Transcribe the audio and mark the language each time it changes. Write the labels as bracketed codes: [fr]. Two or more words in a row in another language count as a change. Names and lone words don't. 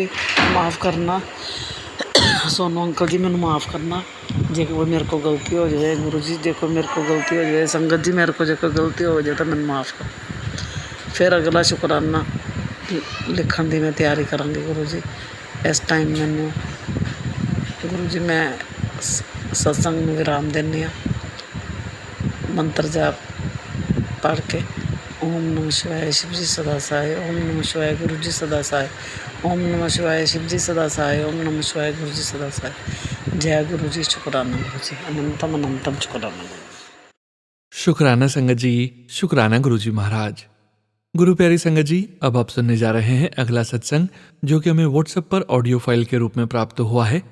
[pa] ਮਾफ़ ਕਰਨਾ ਸੋਨੂ ਅੰਕਲ ਜੀ, ਮੈਨੂੰ ਮਾफ़ ਕਰਨਾ ਜੇ ਕੋਈ ਮੇਰੇ ਕੋਲ ਗਲਤੀ ਹੋ ਜਾਵੇ ਗੁਰੂ ਜੀ, ਜੇ ਕੋਈ ਮੇਰੇ ਕੋਲ ਗਲਤੀ ਹੋ ਜਾਵੇ ਸੰਗਤ ਜੀ, ਮੇਰੇ ਕੋਲ ਜੇ ਕੋਈ ਗਲਤੀ ਹੋ ਜਾਵੇ ਤਾਂ ਮੈਨੂੰ ਮਾफ़ ਕਰ। ਫਿਰ ਅਗਲਾ ਸ਼ੁਕਰਾਨਾ ਲਿਖਣ ਦੀ ਮੈਂ ਤਿਆਰੀ ਕਰਾਂਗੀ ਗੁਰੂ ਜੀ। ਇਸ ਟਾਈਮ ਮੈਨੂੰ ਗੁਰੂ ਜੀ ਮੈਂ ਸਤਸੰਗ ਨੂੰ ਵਿਰਾਮ ਦਿੰਦੀ ਹਾਂ ਮੰਤਰ ਜਾਪ ਪੜ੍ਹ ਕੇ। [sa] ओम नमः शिवाय [hi] शिव जी सदा सहाय, [sa] ओम नमः शिवाय [hi] गुरु जी सदा सहाय, [sa] ओम नमः शिवाय [hi] शिव जी सदा सहाय, [sa] ओम नमः शिवाय [hi] गुरु जी सदा सहाय। जय गुरु जी। शुक्राना गुरु जी, अनंतम अनंतम शुक्राना। शुक्राना संगत जी, शुक्राना गुरु जी महाराज। गुरु प्यारी संगत जी, अब आप सुनने जा रहे हैं अगला सत्संग, जो कि हमें व्हाट्सएप पर ऑडियो फाइल के रूप में प्राप्त हुआ है।